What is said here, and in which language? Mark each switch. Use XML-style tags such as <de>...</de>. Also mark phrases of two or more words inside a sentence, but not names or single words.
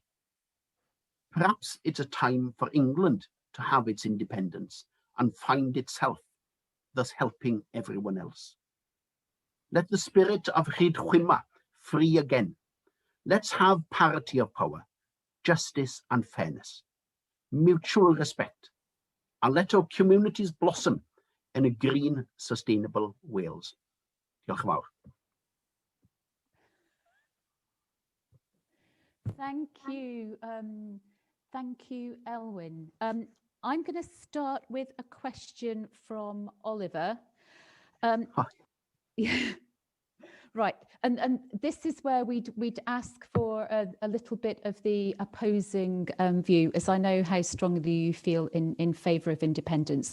<en>Perhaps it's a time for England to have its independence and find itself, thus helping everyone else. Let the spirit of Rhyd Chwima free again. Let's have parity of power, justice and fairness, mutual respect, and let our communities blossom in a green, sustainable Wales.</en> <cy>Diolch yn fawr.</cy> <en>Thank you, Elwyn. I'm going to start with a question from Oliver. Right, and this is where we'd ask for a little bit of the opposing view, as I know how strongly you feel in favour of independence.</en>